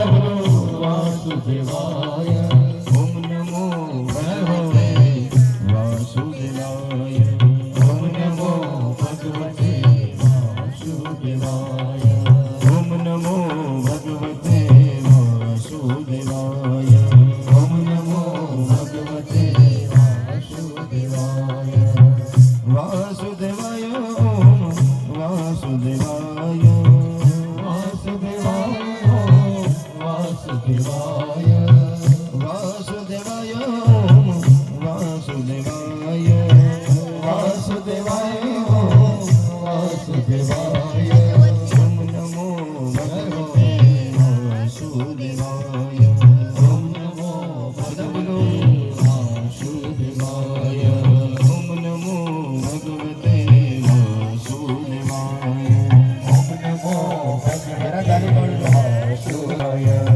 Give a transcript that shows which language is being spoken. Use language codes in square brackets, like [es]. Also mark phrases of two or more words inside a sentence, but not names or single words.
[sa] વાસુદેવાય ઓમ નમો ભગવતે વાસુદેવાય ઓમ નમો ભગવતે વાસુદેવાય ઓમ નમો ભગવતે વાસુદેવાય ઓમ નમો ભગવતે વાસુદેવાય વાસુદેવાય ઓમ વાસુદેવાય વાસુદેવાય वासुदेवाय ओम वासुदेवाय वासुदेवाय ओम वासुदेवाय ओम नमो भगवते वासुदेवाय ओम नमो भगवते वासुदेवाय ओम नमो भगवते वासुदेवाय ओम नमो भगवते वासुदेवाय